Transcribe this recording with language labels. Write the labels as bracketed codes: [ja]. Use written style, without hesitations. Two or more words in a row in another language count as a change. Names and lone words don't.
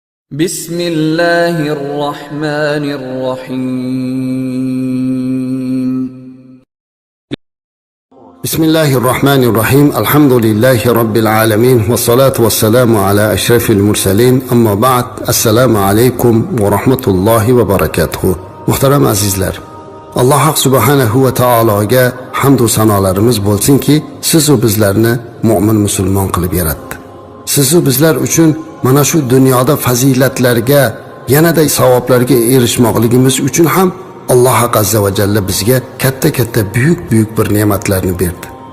[ar] بسم الله الرحمن الرحيم بسم الله الرحمن الرحيم الحمد لله رب العالمين والصلاة والسلام على أشرف المرسلين أما بعد السلام عليكم ورحمة الله وبركاته محترم [uz] azizlar, Alloh subhanahu va taologa hamd va sanolarimiz bo'lsinki, siz va bizlarni mu'min musulmon qilib yaratdi. Siz va bizlar uchun mana shu dunyoda fazilatlarga, yanada savoblarga erishmoqligimiz uchun ham Alloh [ar] عز وجل [uz] bizga katta buyuk bir ne'matlarni berdi.